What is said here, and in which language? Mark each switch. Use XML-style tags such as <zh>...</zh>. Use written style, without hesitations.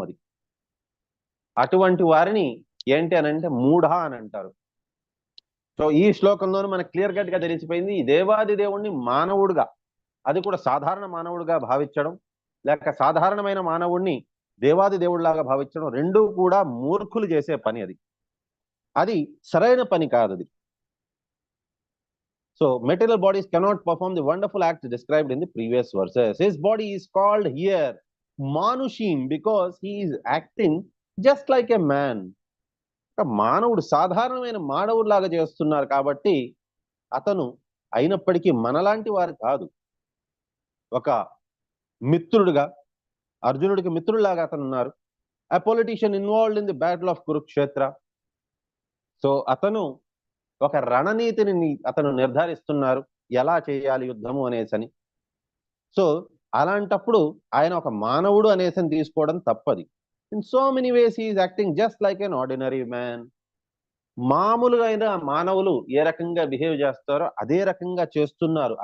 <te>అది అటువంటి వారిని ఏంటి అని అంటే మూఢ అని అంటారు. సో ఈ శ్లోకంలోనే మనకు క్లియర్ కట్ గా తెలిసిపోయింది, ఈ దేవాది దేవుణ్ణి మానవుడుగా, అది కూడా సాధారణ మానవుడిగా భావించడం, లేక సాధారణమైన మానవుడిని దేవాది దేవుడిలాగా భావించడం రెండూ కూడా మూర్ఖులు చేసే పని. అది సరైన పని కాదు.</te> <en>అది So material bodies cannot perform the wonderful act described in the previous verses. His body is called here Manushim because he is acting just like a man.</en> <te>మానవుడు సాధారణమైన మానవుడిలాగా చేస్తున్నారు కాబట్టి అతను అయినప్పటికీ మనలాంటి వారు కాదు. ఒక మిత్రుడుగా, అర్జునుడికి మిత్రుడిలాగా అతను ఉన్నారు.</te> <en>A politician involved in the battle of Kurukshetra.</en> <te>So అతను ఒక రణనీతిని అతను నిర్ధారిస్తున్నారు, ఎలా చేయాలి యుద్ధము అనేసని. సో అలాంటప్పుడు ఆయన ఒక మానవుడు అనేసని తీసుకోవడం తప్పది.</te> <en>In so many ways he is acting just like an ordinary man.</en> <te>మామూలుగా అయిన మానవులు ఏ రకంగా బిహేవ్ చేస్తారో అదే రకంగా చేస్తున్నారు.</te>